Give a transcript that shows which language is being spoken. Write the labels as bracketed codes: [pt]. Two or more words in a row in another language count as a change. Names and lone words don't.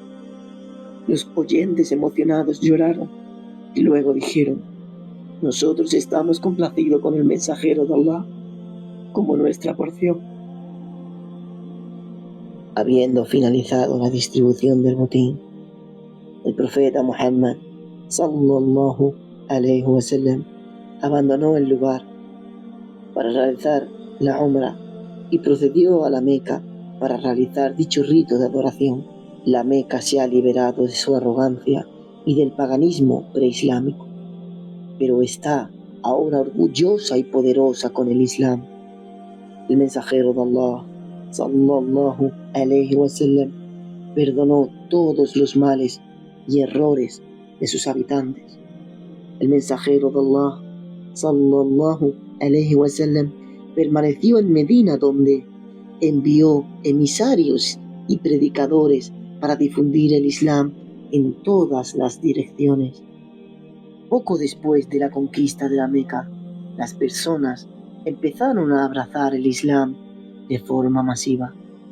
[es] Los oyentes emocionados lloraron y luego dijeron: nosotros estamos complacidos con el mensajero de Allah como nuestra porción. Habiendo finalizado la distribución del botín, el profeta Muhammad [ar] صلى الله عليه وسلم [es] abandonó el lugar para realizar la Umrah y procedió a la Meca para realizar dicho rito de adoración. La Meca se ha liberado de su arrogancia y del paganismo preislámico, pero está ahora orgullosa y poderosa con el Islam. El mensajero de Allah [ar] صلى الله عليه وسلم [es] perdonó todos los males y errores de sus habitantes. El mensajero de Allah [ar] صلى الله عليه وسلم [es] permaneció en Medina, donde envió emisarios y predicadores para difundir el Islam en todas las direcciones. Poco después de la conquista de la Meca, las personas empezaron a abrazar el Islam de forma masiva.